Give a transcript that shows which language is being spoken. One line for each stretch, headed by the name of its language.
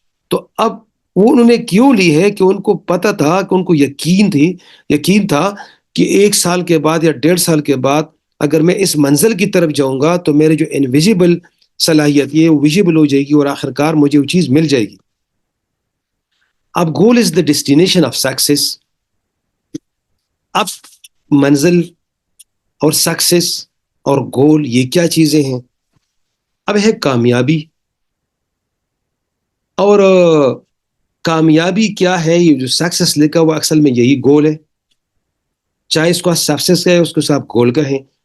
Urdu: تو اب وہ انہوں نے کیوں لی ہے کہ ان کو پتا تھا, کہ ان کو یقین تھا کہ 1 سال کے بعد یا 1.5 سال کے بعد اگر میں اس منزل کی طرف جاؤں گا تو میرے جو انویزیبل صلاحیت یہ ویزیبل ہو جائے گی اور آخرکار مجھے وہ چیز مل جائے گی.
English: اب goal is the destination of success.
Urdu: اب منزل اور سکسیس اور گول یہ کیا چیزیں ہیں؟ اب ہے کامیابی, اور کامیابی کیا ہے, یہ جو سکسیس لکھا ہوا اصل میں یہی گول ہے, چاہے اس کو سکسیس کہیں اس کو آپ گول کہیں.